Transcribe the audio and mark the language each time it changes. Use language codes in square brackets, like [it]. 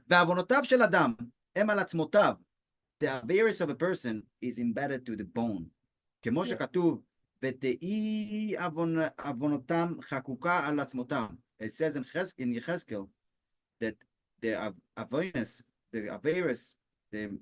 [he] ועוונותיו של אדם הם על עצמותיו. [en] The avarice of a person is embedded to the bone. [he] כמו שכתוב, ותהי עוונותם חקוקה על עצמותם. [en] It says in Yechezkel that the avarice, I